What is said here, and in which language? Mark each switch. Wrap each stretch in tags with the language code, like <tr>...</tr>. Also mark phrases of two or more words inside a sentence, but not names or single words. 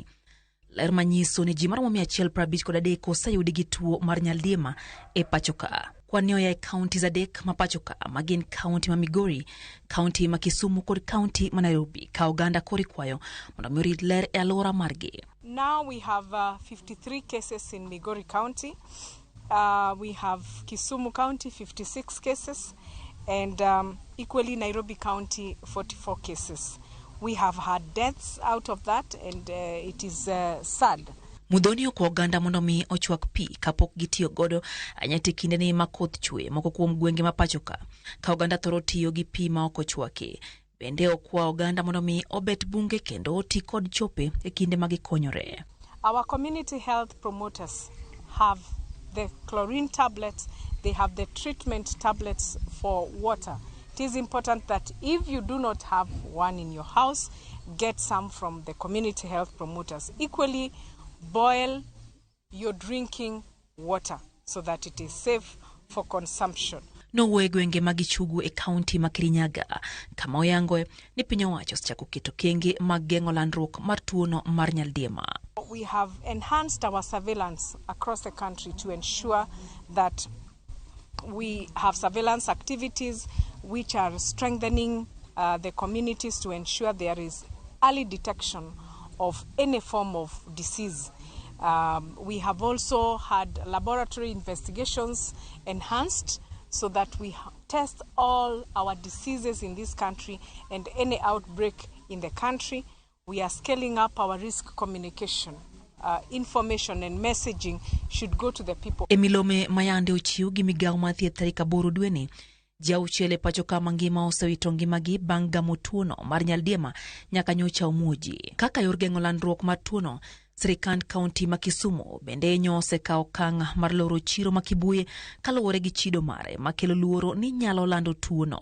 <luo>Ler manyiso ni ji maromo 153 oseyudi gi tuo mar nyaldiema e pachoka. Kwan ni oya e kauntis adek ma pachoka ma gin kaunti ma Migori, kaunti ma Kisumu kod kaunti ma Nairobi, ka oganda kore kwayo mondo mi orit ler e alwora margi.</luo> <en>Now we have 53 cases in Migori County. We have Kisumu County 56 cases and equally Nairobi County 44 cases. We have had deaths out of that and it is sad.</en> <luo>Mudhoni okwa oganda mondo mi ochwak pi kapok gitiyo godo anyati kinde ni makoth chwe moko kuom gwenge ma pachoka, ka oganda thoro tiyo gi pi ma ok ochwaki. Bende okwa oganda mondo mi obet bunge kendo oti kod chope e kinde ma gikonyore.</luo> <en>Our community health promoters have the chlorine tablets, they have the treatment tablets for water. It is important that if you do not have one in your house, get some from the community health promoters. Equally, boil your drinking water so that it is safe for consumption.</en> <luo>Nowe gwenge magichugu e kaunti ma Kirinyaga, kama oyango ni piny owacho osechako keto kenge mag geng'o landruok mar tuono mar nyaldiema.</luo> <en>We have enhanced our surveillance across the country to ensure that we have surveillance activities which are strengthening the communities to ensure there is early detection of any form of disease. We have also had laboratory investigations enhanced so that we test all our diseases in this country and any outbreak in the country. We are scaling up our risk communication. Information and messaging should go to the people.</en> <luo>Emilome mayande ochiw gi Migao mar thieth tarik 8 dweni. Ji 6 e pachoka mangima osewito ngimagi bang' gamo tuono mar nyaldiema nyaka nyocha umuoji. Kaka yor geng'o landruok mar tuono, sirikand kaunti ma Kisumu bende nyose ka okang' mar loro chiro ma Kibuye kaluwore gi chido mare makelo luoro ni nyalo lando tuono.</luo>